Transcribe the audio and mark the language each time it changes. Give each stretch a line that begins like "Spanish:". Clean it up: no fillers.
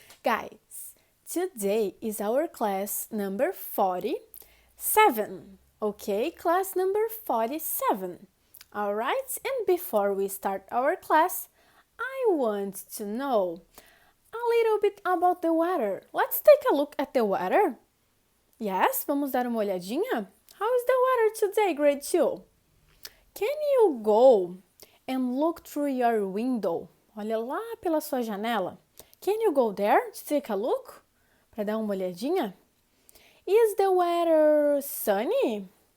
English: Guys, today is our class number 47, okay? Class number 47, alright? And before we start our class, I want to know a little bit about the weather. Let's take a look at the weather. Yes,
Portuguese: vamos dar uma olhadinha?
English: How is the weather today, grade 2? Can you go and look through your window?
Portuguese: Olha lá pela sua janela.
English: Can you go there to take a look?
Portuguese: Para dar uma olhadinha?
English: Is the weather sunny?